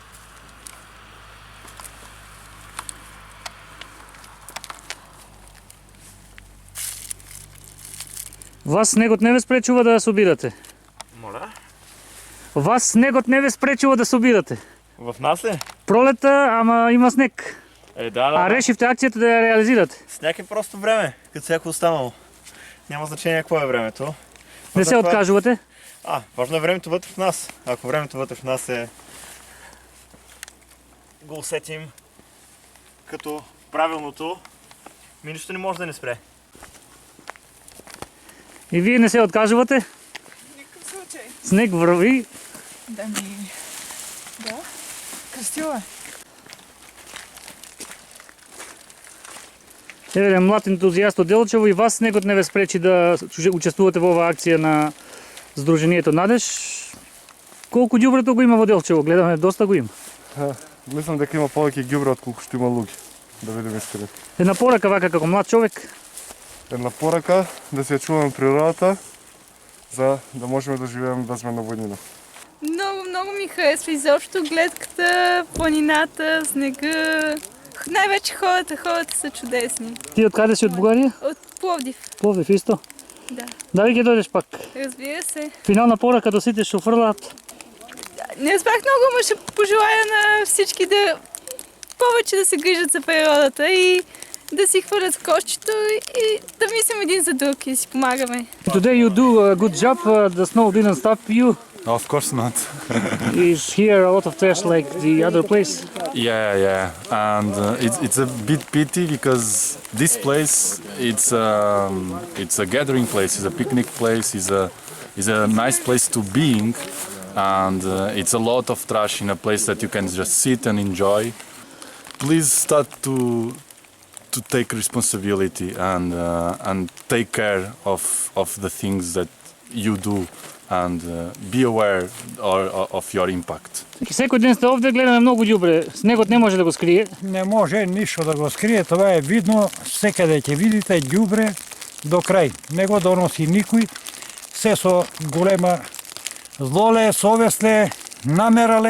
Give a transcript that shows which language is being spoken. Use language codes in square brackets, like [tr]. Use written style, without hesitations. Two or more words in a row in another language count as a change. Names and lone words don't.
[mk] Вас снегот не ве спречува да собирате. [bg] Моля? [mk] Вас снегот не ве спречува да собирате. [bg] В нас ли? [mk] Пролета, ама има снег. Да. А решивте акцијата да ја реализирате. [bg] Сняг е просто време, като всяко останало. Няма значение какво е времето. [mk] Не се откажувате. [bg] Важно е времето вътре в нас. Ако времето вътре в нас го усетим като правилното, ми нищо не може да ни спре. [mk] И вие не се откажувате. [bg] Никакъв случай. [mk] Снег върви. [bg] Да. Красиво е. [mk] Еве млад ентузијаст од Делчево и вас снегот не ве спречи да учествувате во оваа акција на Сдруженијето Надеж. Колку ѓубрето го има во Делчево? Гледаме, доста го има. Мислам дека има повеќе ѓубре отколку што има луѓе. Да видиме искрено. Една порака вака како млад човек. Една порака да се ја чуваме природата, за да можеме да живееме безбедно во нина. [bg] Много ми харесва изобщо гледката, планината, снега. Най-вече хората са чудесни. [mk] Ти од каде си, од Бугарија? [bg] От Пловдив. [mk] Пловдив исто? [bg] Да. [mk] Дали ќе дојдеш пак? [bg] Разбира се. [mk] Финална порака до сите што фрлаат. [bg] Не разбрах много, но ще пожелая на всички да повече да се грижат за природата и да си хвърлят в кошчето и да мислим един за друг и да си помагаме. [en] Today you do a good job. The snow didn't stop you. Of course not. Is here a lot of trash like the other place? Yeah. And it's a bit pity because this place it's a gathering place, it's a picnic place, is a nice place to being, and it's a lot of trash in a place that you can just sit and enjoy. Please start to take responsibility and take care of the things that you do and be aware of your impact. [mk] Секој ден сте овде, гледаме многу ѓубре. Снегот не може да го скрие. Не може ништо да го скрие, [bg] това е видно, [mk] секаде ќе видите ѓубре до крај. Не го доноси никој, се со голема злоле, совестле, намерале.